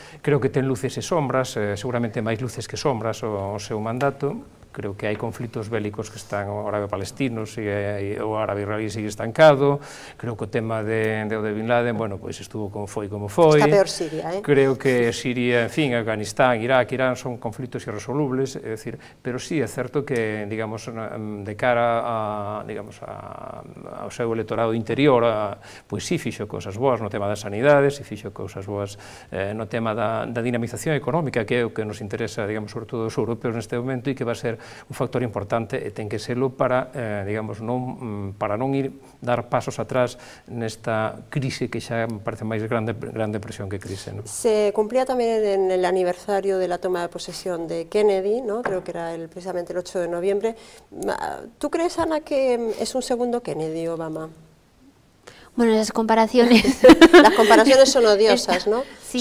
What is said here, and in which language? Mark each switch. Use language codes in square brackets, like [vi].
[gl] Creo que ten luces e sombras, seguramente máis luces que sombras o seu mandato. Creo que hai conflitos bélicos que están o árabe-palestinos e o árabe-israelí sigue estancado. Creo que o tema de Bin Laden, bueno, pois estuvo como foi. Está peor Siria, Creo que Siria, en fin, Afganistán, Irak, Irán son conflitos irresolubles, é dicir, pero sí é certo que, digamos, de cara ao seu electorado interior, pois sí fixo cousas boas no tema das sanidades, e fixo cousas boas no tema da dinamización económica, que é o que nos interesa, digamos, sobre todo os europeos neste momento, e que vai ser un factor importante e ten que serlo para, digamos, para non ir dar pasos atrás nesta crise que xa me parece máis grande depresión que crise. [es] Se cumplía tamén en el aniversario de la toma de posesión de Kennedy, creo que era precisamente el 8 de noviembre. ¿Tú crees, Ana, que es un segundo Kennedy, Obama? Bueno, las comparaciones... Las comparaciones son odiosas, ¿no? Sí.